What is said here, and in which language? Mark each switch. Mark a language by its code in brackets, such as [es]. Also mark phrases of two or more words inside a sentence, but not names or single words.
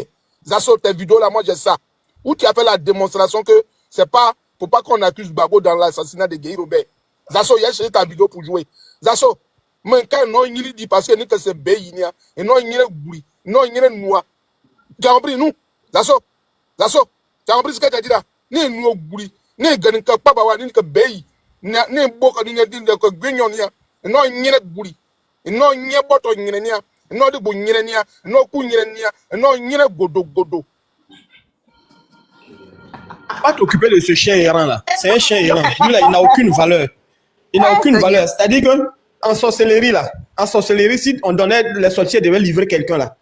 [fr] Zasso, tes vidéos là, moi j'ai ça. Où tu as fait la démonstration que c'est pas, faut pas qu'on accuse Gbagbo dans l'assassinat de Guy Robert. Zasso, il a cherché ta vidéo pour jouer. Zasso, mais quand non, il dit parce que c'est Béinia, et non, il y a Gouri, non, il y a Noua. Tu as compris, nous? Zasso, tu as compris ce que tu as dit là? Ni Noua Gouri, ni Ganika Pabawa, ni Béi, ni Boka, ni Guignonia, non, il y a Gouri, non, il y a Boto, il y a non, de Bouniania, non, Kouniania, non, il y a Godo. Pas t'occuper de ce chien errant là. C'est un chien errant. Lui là, il n'a aucune valeur. Il n'a aucune valeur. C'est-à-dire que en sorcellerie là, si on donnait, les sorciers devaient livrer quelqu'un là.